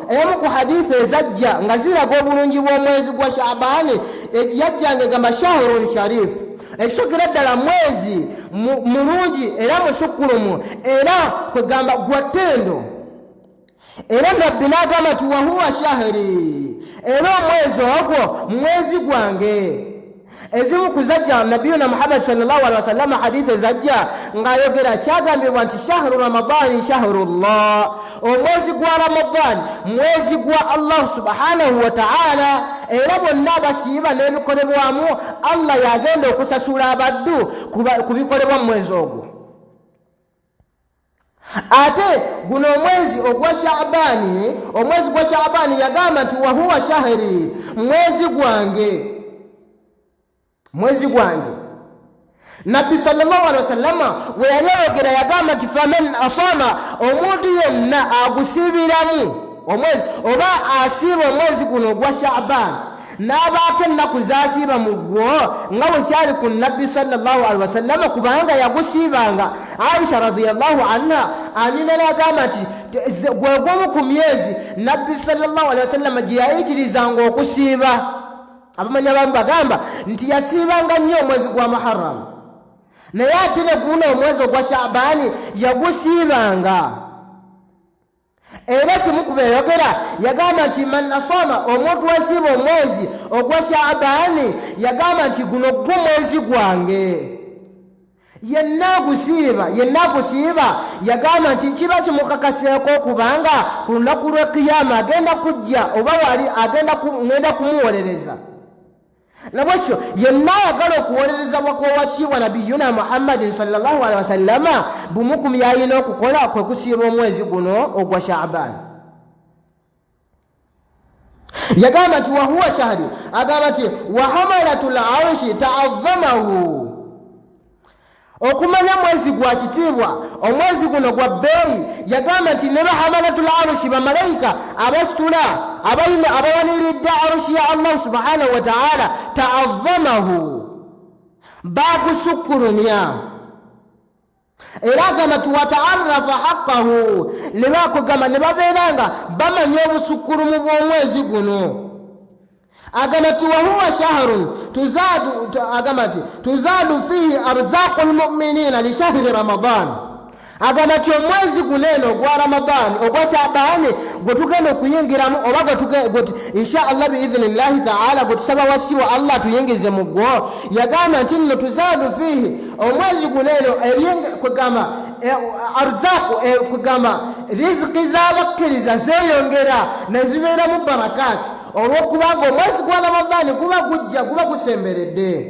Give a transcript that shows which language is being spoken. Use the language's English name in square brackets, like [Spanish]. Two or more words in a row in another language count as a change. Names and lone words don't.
[Ganda] Emu ku hadithi ezajja nga ziraga obulungi bw'omwezi gwa Shaabani yajjanga egamba [Arabic] شهر شريف, [Ganda] ekisokera ddala mwezi mulungi era musukkulumu era kwegamba gwa ttendo. Era Nabbi n'agamba nti [Arabic] وهو شهري, [Ganda] era omwezi ogwo mwezi gwange. Ezimu kuzajja Nabiyuna Muhammad [Arabic] صلى الله عليه وسلم [Ganda] hadithi ezajja ng'ayogera kyagambibwa nti [Arabic] شهر رمضان شهر الله, [Ganda] omwezi gwa Ramadan mwezi gwa Allah [Arabic] سبحانه وتعالى. [Ganda] Era bonna abasiiba n'ebikolebwamu Allah yagenda okusasula abaddu ku bikolebwa mu mwezi ogwo. Ate guno omwezi ogwa Shaabani, omwezi gwa Shaabani yagamba nti [Arabic] وهو شهري, [Ganda] mwezi gwange. nabbi [Arabic] صلى الله عليه وسلم [Ganda] we yayogera yagamba nti [Arabic] فمن صام [Ganda] omuntu yenna agusibiramu omwezi oba asiba omwezi guno ogwa Sha'ban n'abaako ennaku zasiiba mu gwo nga bwe kyali ku nabbi [Arabic] صلى الله عليه وسلم [Ganda] kubanga yagusiibanga. Aisha [Arabic] رضي الله عنها [Ganda] anyina n'agamba nti gwe gwomu ku myezi nabbi [Arabic] صلى الله عليه وسلم [Ganda] gye yayitirizanga okusiiba. Abamanyi abamu bagamba nti yasiibanga nnyo omwezi gwa Muharram naye ate ne guno omwezi ogwa Sha'ban yagusiibanga. Era kimu ku beeyogera yagamba nti [Arabic] من صام [Ganda] omuntu wasiiba omwezi ogwa Sha'ban yagamba nti guno gwo mwezi gwange. Yenna agusiiba yagamba nti kiba kimukakaseeko kubanga ku lunaku lw'ekiyama agenda kujja oba wali ngenda kumuwolereza. Nabwekyo yenna ayagala okuwolereza bwakowakibwa nabiyuna Muhammadin [Arabic] صلى الله عليه وسلم [Ganda] bumu ku byalina okukola kwe kusiiba omwezi guno ogwa Sha'ban. Yagamba nti [Arabic] وهو شهري [Ganda] agamba nti [Arabic] وحملة العرش تعظمه [Ganda] okumanya mwezi gwa kitiibwa omwezi guno gwa bbeeyi. Yagamba nti ne [Arabic] بحملة العرش [Ganda] bamalayika abasitula abawaniridde arushi ya Allah [Arabic] سبحانه وتعالى تعظمه [Ganda] bagusukkurunya. Era agamba nti [Arabic] وتعرف حقه [Ganda] ne bakugamba ne babeeranga bamanya obusukkulumu bw'omwezi guno. Agamba nti [Arabic] وهو شهر تزاد فيه أرزاق المؤمنين لشهر رمضان. [Ganda] Agamba nti omwezi guno eno ogwa Ramadan ogwa Sha'ban gwe tugenda okuyingiramu oba [Arabic] إن شاء الله بإذن الله تعالى [Ganda] gwe tusaba wasiwa Allah tuyingize mu gwo. Yagamba nti nno [Arabic] تزاد فيه [Ganda] omwezi guno eno kugamba arzaqu kugamba rizqi z'abakkiriza zeeyongera ne zibeera mu barakati olw'okubanga omwezi gwa Ramadani guba gusemberedde.